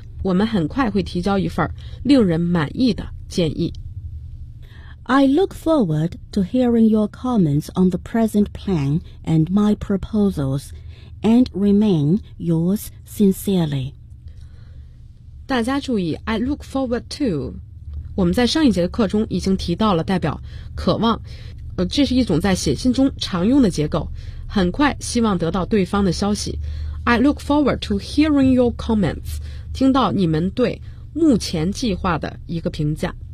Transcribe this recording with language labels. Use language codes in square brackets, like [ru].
[zh] 我们很快会提交一份令人满意的建议。 [en] I look forward to hearing your comments on the present plan and my proposals, and remain yours sincerely. [zh] 大家注意 [en] I look forward to. [zh] 我们在上一节课中已经提到了代表渴望，这是一种在写信中常用的结构，很快希望得到对方的消息。 [en] I look forward to hearing your comments. [zh] 听到你们对目前计划的一个评价。